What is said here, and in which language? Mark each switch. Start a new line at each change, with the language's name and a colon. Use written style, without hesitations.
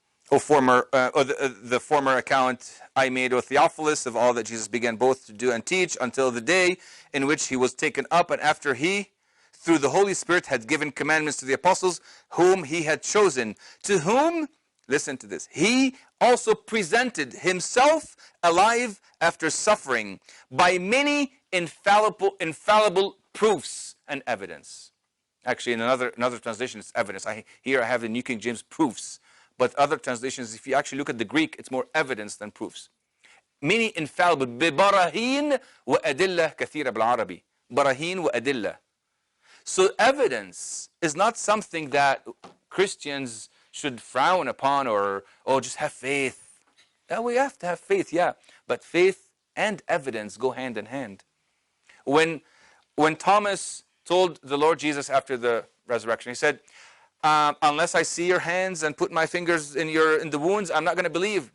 English: The former account I made, O Theophilus, of all that Jesus began both to do and teach until the day in which he was taken up, and after he, through the Holy Spirit, had given commandments to the apostles whom he had chosen, to whom, listen to this, he also presented himself alive after suffering by many infallible proofs and evidence. Actually, in another translation, it's evidence. Here I have the New King James proofs. But other translations, if you actually look at the Greek, it's more evidence than proofs. Many infallible.
Arabic: ببراهين وأدلة كثيرة بالعربي. براهين وأدلة.
English: So evidence is not something that Christians should frown upon or just have faith. Yeah, we have to have faith, yeah. But faith and evidence go hand in hand. When Thomas told the Lord Jesus after the resurrection, he said, unless I see your hands and put my fingers in the wounds, I'm not going to believe.